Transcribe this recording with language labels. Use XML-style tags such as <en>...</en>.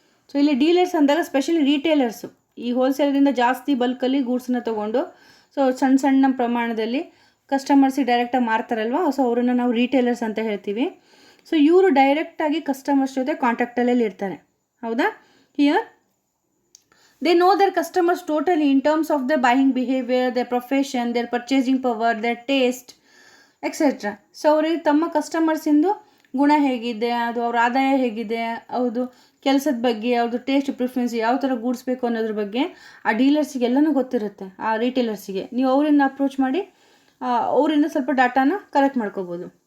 <kn>So ಇಲ್ಲಿ dealers ಅಂದಾಗ specially retailers ಈ ಹೋಲ್ಸೇಲರಿಂದ ಜಾಸ್ತಿ ಬಲ್ಕಲ್ಲಿ ಗೂಡ್ಸನ್ನ ತೊಗೊಂಡು ಸೊ ಸಣ್ಣ ಪ್ರಮಾಣದಲ್ಲಿ ಕಸ್ಟಮರ್ಸಿಗೆ ಡೈರೆಕ್ಟಾಗಿ ಮಾರ್ತಾರಲ್ವ, ಸೊ ಅವರನ್ನು ನಾವು ರಿಟೇಲರ್ಸ್ ಅಂತ ಹೇಳ್ತೀವಿ. ಸೊ ಇವರು ಡೈರೆಕ್ಟಾಗಿ ಕಸ್ಟಮರ್ಸ್ ಜೊತೆ ಕಾಂಟ್ಯಾಕ್ಟಲ್ಲಿ ಇರ್ತಾರೆ. ಹೌದಾ.</kn> <en>Here they know their customers totally in terms of their buying behavior, their profession, their purchasing power, their taste, etcetera.</en> <kn>So ಅವ್ರಿಗೆ ತಮ್ಮ ಕಸ್ಟಮರ್ಸಿಂದು ಗುಣ ಹೇಗಿದೆ, ಅದು ಅವ್ರ ಆದಾಯ ಹೇಗಿದೆ, ಅವ್ರದ್ದು ಕೆಲಸದ ಬಗ್ಗೆ, ಅವ್ರದ್ದು ಟೇಸ್ಟ್ ಪ್ರಿಫರೆನ್ಸ್, ಯಾವ ಥರ ಗೂಡ್ಸ್ ಬೇಕು ಅನ್ನೋದ್ರ ಬಗ್ಗೆ ಆ ಡೀಲರ್ಸಿಗೆ ಎಲ್ಲನೂ ಗೊತ್ತಿರುತ್ತೆ. ಆ ರಿಟೇಲರ್ಸಿಗೆ ನೀವು ಅವರಿಂದ ಅಪ್ರೋಚ್ ಮಾಡಿ ಅವರಿಂದ ಸ್ವಲ್ಪ ಡಾಟಾನ ಕಲೆಕ್ಟ್ ಮಾಡ್ಕೋಬೋದು.</kn>